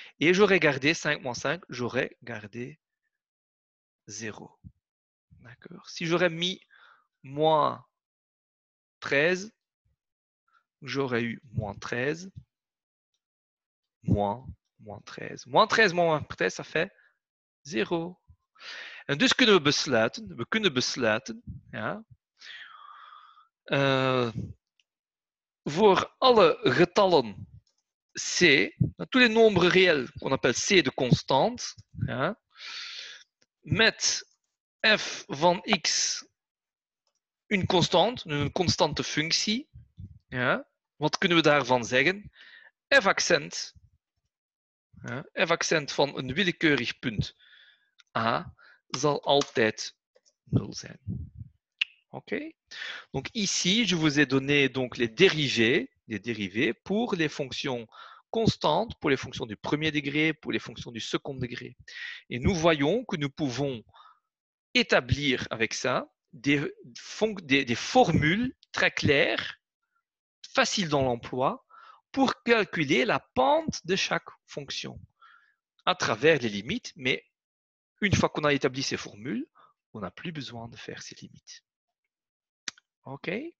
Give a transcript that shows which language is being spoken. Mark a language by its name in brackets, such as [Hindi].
[French] Et j'aurais gardé 5 moins 5, j'aurais gardé 0. D'accord. Si j'aurais mis moins 13, j'aurais eu moins 13, moins 13. Moins 13 moins 13, ça fait 0. [Dutch] En dus kunnen we besluiten, ja, voor alle getallen C, [French] tous les nombres réels qu'on appelle C de constante, [Dutch] ja, met f van x een constante functie. Ja, wat kunnen we daarvan zeggen? F accent, f accent van een willekeurig punt A zal altijd 0 zijn. Ok. [French] Donc ici, je vous ai donné donc les dérivés pour les fonctions constantes, pour les fonctions du premier degré, pour les fonctions du second degré. Et nous voyons que nous pouvons établir avec ça des formules très claires, faciles dans l'emploi, pour calculer la pente de chaque fonction à travers les limites, mais une fois qu'on a établi ces formules, on n'a plus besoin de faire ces limites. OK?